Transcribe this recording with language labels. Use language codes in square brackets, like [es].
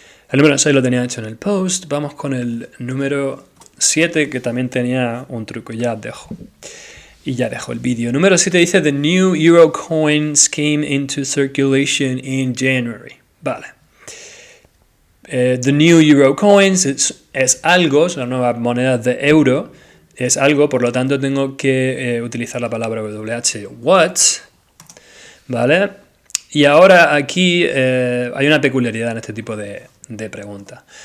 [es] El número 6 lo tenía hecho en el post. Vamos con el número 7, que también tenía un truco. Ya dejo. Y ya dejo el vídeo. Número 7 dice: [en] The new euro coins came into circulation in January. [es] Vale. [en] The new euro coins [es] es algo, es la nueva moneda de euro. Es algo, por lo tanto tengo que utilizar la palabra WH. What? ¿Vale? Y ahora aquí hay una peculiaridad en este tipo de preguntas.